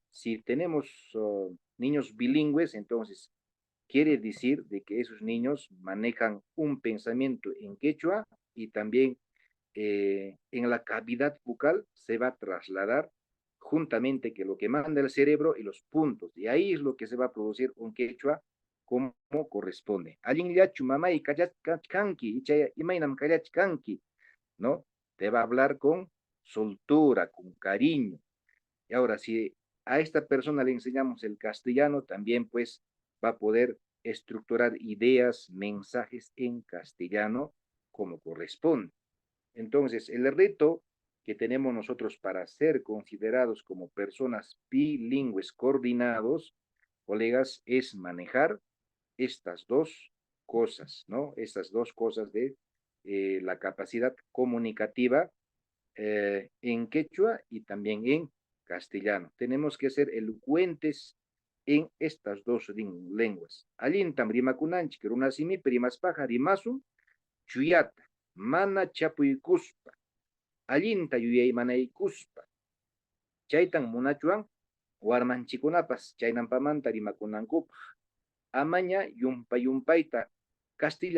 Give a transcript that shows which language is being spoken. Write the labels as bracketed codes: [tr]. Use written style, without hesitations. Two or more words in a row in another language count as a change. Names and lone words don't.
[es] Si tenemos niños bilingües, entonces quiere decir de que esos niños manejan un pensamiento en quechua y también en la cavidad bucal se va a trasladar juntamente que lo que manda el cerebro y los puntos. Y ahí es lo que se va a producir un quechua como corresponde. Alguien ya [qu] chumamay kachkanki, imainam kachkanki, [es] ¿no? Te va a hablar con soltura, con cariño. Y ahora, si a esta persona le enseñamos el castellano, también pues va a poder estructurar ideas, mensajes en castellano como corresponde. Entonces, el reto que tenemos nosotros para ser considerados como personas bilingües coordinados, colegas, es manejar estas dos cosas, ¿no? Estas dos cosas de la capacidad comunicativa en quechua y también en castellano. Tenemos que ser elocuentes en estas dos lenguas. [qu] Allintam rimakunanchik runasimi primaspaja rimasun chuyata mana chapuykuspa allinta yuyaymanaykuspa chaytan munachuan warmanchikunapas chaynampamanta rimakunankupaj amaña yumpay yumpayta Castilla